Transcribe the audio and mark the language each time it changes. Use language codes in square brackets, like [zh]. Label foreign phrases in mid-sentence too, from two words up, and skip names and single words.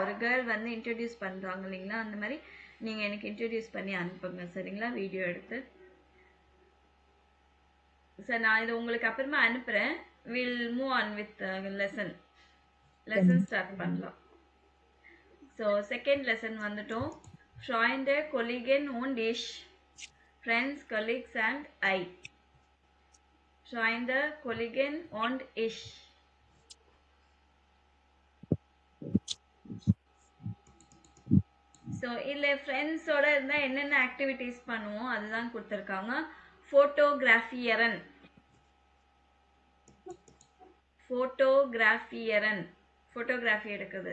[ta] ஒரு கேர்ள் வந்து இன்ட்ரடியூஸ் பண்ணுறாங்க இல்லைங்களா, அந்த மாதிரி நீங்கள் எனக்கு இன்ட்ரடியூஸ் பண்ணி அனுப்புங்க. சரிங்களா? வீடியோ எடுத்து. சார் நான் இது உங்களுக்கு அப்புறமா அனுப்புகிறேன். [en] will move on with lesson start பண்ணலாம். [ta] ஸோ [en] second lesson [ta] வந்துட்டோம். [de] Freunde, Kollegen und ich. [en] Friends, colleagues and I. [de] Freunde, Kollegen und ich. [ta] ஸோ இல்லை ஃப்ரெண்ட்ஸோட இருந்தால் என்னென்ன ஆக்டிவிட்டீஸ் பண்ணுவோம் அதுதான் கொடுத்துருக்காங்க. ஃபோட்டோகிராஃபியரன் ஃபோட்டோகிராஃபி எடுக்குது.